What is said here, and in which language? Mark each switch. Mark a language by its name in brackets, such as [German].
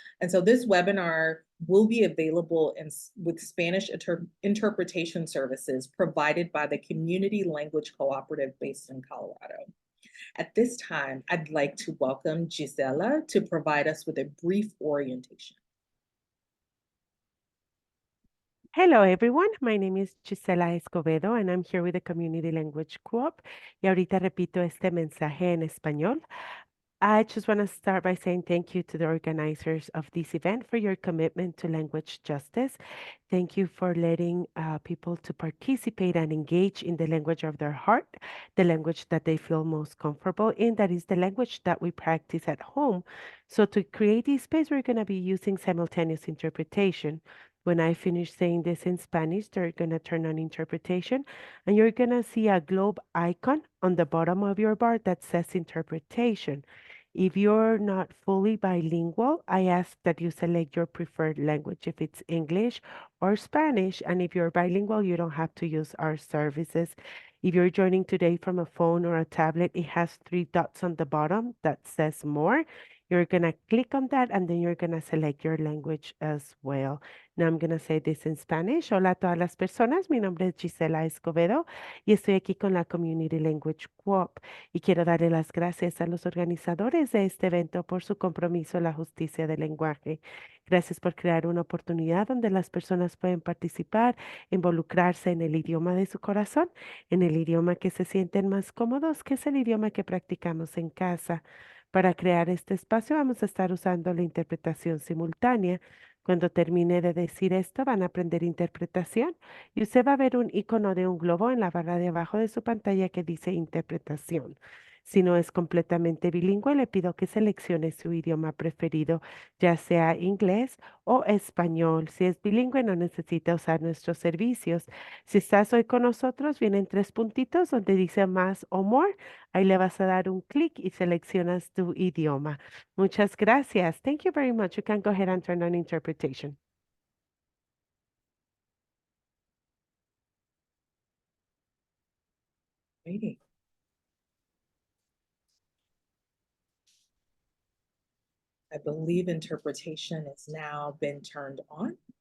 [English] And so this webinar will be available with Spanish interpretation services provided by the Community Language Cooperative based in Colorado. At this time, I'd like to welcome Gisela to provide us with a brief orientation. Hello, everyone. My name is Gisela Escobedo, and I'm here with the Community Language Co-op. [Spanish] Y ahorita repito este mensaje en español. [English] I just want to start by saying thank you to the organizers of this event for your commitment to language justice. Thank you for letting people to participate and engage in the language of their heart, the language that they feel most comfortable in. That is the language that we practice at home. So to create this space, we're going to be using simultaneous interpretation. When I finish saying this in Spanish, they're going to turn on interpretation, and you're going to see a globe icon on the bottom of your bar that says interpretation. If you're not fully bilingual, I ask that you select your preferred language, if it's English or Spanish. And if you're bilingual, you don't have to use our services. If you're joining today from a phone or a tablet, it has 3 dots on the bottom that says more. You're going to click on that, and then you're going to select your language as well. Now I'm going to say this in Spanish. [Spanish] Hola a todas las personas. Mi nombre es Gisela Escobedo y estoy aquí con la Community Language Co-op. Y quiero darle las gracias a los organizadores de este evento por su compromiso a la justicia del lenguaje. Gracias por crear una oportunidad donde las personas pueden participar, involucrarse en el idioma de su corazón, en el idioma que se sienten más cómodos, que es el idioma que practicamos en casa. Para crear este espacio vamos a estar usando la interpretación simultánea. Cuando termine de decir esto, van a aprender interpretación y usted va a ver un icono de un globo en la barra de abajo de su pantalla que dice interpretación. Si no es completamente bilingüe, le pido que seleccione su idioma preferido, ya sea inglés o español. Si es bilingüe, no necesita usar nuestros servicios. Si estás hoy con nosotros, vienen 3 puntitos donde dice más o more. Ahí le vas a dar un clic y seleccionas tu idioma. Muchas gracias. [English] Thank you very much. You can go ahead and turn on interpretation. Great. I believe interpretation has now been turned on.